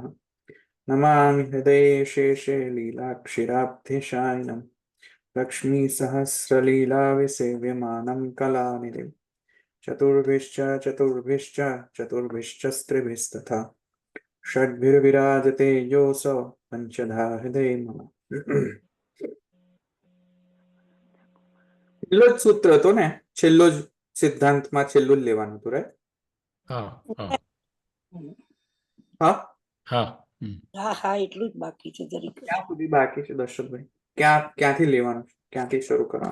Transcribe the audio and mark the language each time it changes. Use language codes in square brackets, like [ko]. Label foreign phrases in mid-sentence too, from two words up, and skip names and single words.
[sa] नमामि हृदये शेषे लीलाक्षिराब्धिशायिनं लक्ष्मीसहस्रलीलाविसेव्यमानं कलानिधिं चतुर्भिश्च षड्भिर्विराजते योऽसौ पञ्चधा हृदये मम। [gu] છેલ્લો જ સૂત્ર હતો ને, છેલ્લો જ સિદ્ધાંતમાં છેલ્લું જ લેવાનું હતું, રાઈટ? હા હા હા હા હા હા એટલું જ બાકી છે જરીક. ક્યાં સુધી બાકી છે દર્શકભાઈ? ક્યાંથી લેવાનું છે? ક્યાંથી શરૂ કરવાનું?